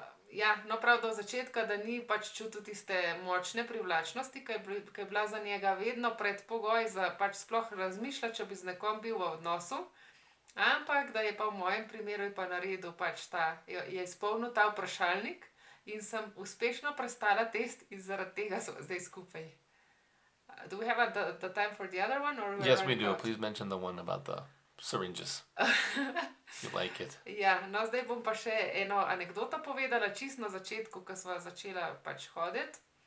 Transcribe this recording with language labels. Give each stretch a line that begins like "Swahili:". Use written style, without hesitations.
Slovenian: Ja, no prav do začetka, da ni pač čutil tiste močne privlačnosti, ki je bila za njega vedno predpogoj za pač sploh razmišljati, če bi z nekom bil v odnosu. Ampak da je pa v mojem primeru pa naredil pač je izpolnil ta vprašalnik in sem uspešno prestala test in zaradi tega smo zdaj skupaj.
English: Do we have the time for the other one? Or Yes, we do. Please mention the one about the syringes. You like it.
Slovenian: Ja, no zdaj bom pa še eno anekdoto povedala, čisto na začetku, ko sva začela pač hoditi.